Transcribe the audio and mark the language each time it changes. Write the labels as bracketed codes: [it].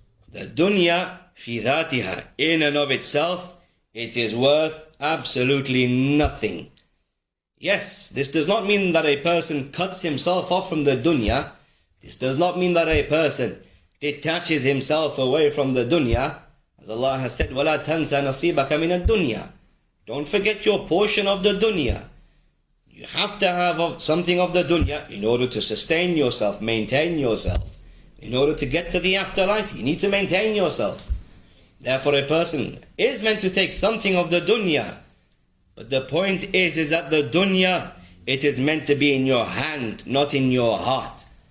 [en] The dunya, [ar] fi dhatiha, [en] in and of itself, it is worth absolutely nothing. Yes, this does not mean that a person cuts himself off from the dunya. This does not mean that a person detaches himself away from the dunya As Allah has said, [ar] وَلَا تَنْسَ نَصِيبَكَ مِنَ الدُّنْيَا. [en] Don't forget your portion of the dunya. You have to have something of the dunya in order to sustain yourself, maintain yourself. In order to get to the afterlife, you need to maintain yourself. Therefore, a person is meant to take something of the dunya. But the point is that the dunya, it is meant to be in your hand, not in your heart.